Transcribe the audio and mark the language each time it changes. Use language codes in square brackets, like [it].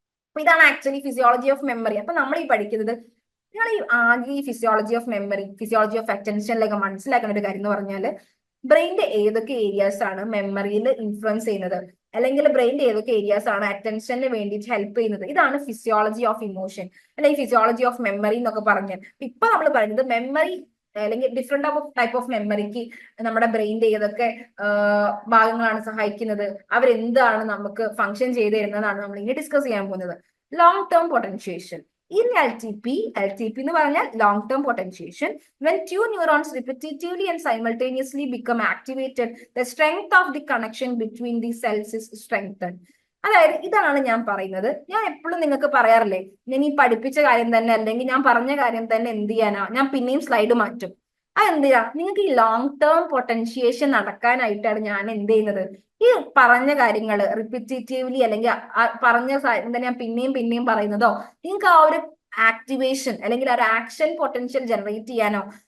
[ml] അപ്പൊ ഇതാണ് actually physiology of memory. അപ്പൊ നമ്മൾ ഈ പഠിക്കുന്നത്, നിങ്ങൾ ഈ ആകെ ഈ physiology of memory, physiology of അറ്റൻഷനിലൊക്കെ മനസ്സിലാക്കുന്ന ഒരു കാര്യം എന്ന് പറഞ്ഞാൽ, ബ്രെയിനിന്റെ ഏതൊക്കെ ഏരിയാസ് ആണ് മെമ്മറിയിൽ ഇൻഫ്ലുവൻസ് ചെയ്യുന്നത്, അല്ലെങ്കിൽ ബ്രെയിനിന്റെ ഏതൊക്കെ ഏരിയാസ് ആണ് അറ്റൻഷന് വേണ്ടിയിട്ട് ഹെൽപ്പ് ചെയ്യുന്നത്, ഇതാണ് ഫിസിയോളജി ഓഫ് ഇമോഷൻ അല്ലെങ്കിൽ ഫിസിയോളജി ഓഫ് മെമ്മറി എന്നൊക്കെ പറഞ്ഞ്. ഇപ്പൊ നമ്മൾ പറയുന്നത് മെമ്മറി അല്ലെങ്കിൽ ഡിഫറെന്റ് ടൈപ്പ് ഓഫ് മെമ്മറിക്ക് നമ്മുടെ ബ്രെയിനിന്റെ ഏതൊക്കെ ഭാഗങ്ങളാണ് സഹായിക്കുന്നത്, അവരെന്താണ് നമുക്ക് ഫംഗ്ഷൻ ചെയ്ത് തരുന്നതാണ് നമ്മൾ ഇനി ഡിസ്കസ് ചെയ്യാൻ പോകുന്നത്. [en] Long term potentiation. In LTP [ml] എന്ന് പറഞ്ഞാൽ [en] long term potentiation, when two neurons repetitively and simultaneously become activated, the strength of the connection between the cells is strengthened. [ml] അതായത് ഇതാണ് ഞാൻ പറയുന്നത്. ഞാൻ എപ്പോഴും നിങ്ങൾക്ക് പറയാറില്ലേ, ഞാൻ ഈ പഠിപ്പിച്ച കാര്യം തന്നെ അല്ലെങ്കിൽ ഞാൻ പറഞ്ഞ കാര്യം തന്നെ എന്ത് ചെയ്യാനാ, ഞാൻ പിന്നെയും സ്ലൈഡ് മാറ്റും. അതെന്തിനാ, നിങ്ങൾക്ക് ഈ ലോങ് ടേം പൊട്ടൻഷിയേഷൻ നടക്കാനായിട്ടാണ് ഞാൻ എന്ത് ചെയ്യുന്നത്, ഈ പറഞ്ഞ കാര്യങ്ങൾ റിപ്പീറ്റീവ്ലി അല്ലെങ്കിൽ പറഞ്ഞ കാര്യം തന്നെ ഞാൻ പിന്നെയും പറയുന്നതോ, നിങ്ങൾക്ക് ആ ഒരു ആക്ടിവേഷൻ അല്ലെങ്കിൽ ആ ഒരു ആക്ഷൻ പൊട്ടൻഷ്യൽ ജനറേറ്റ് ചെയ്യാനോ.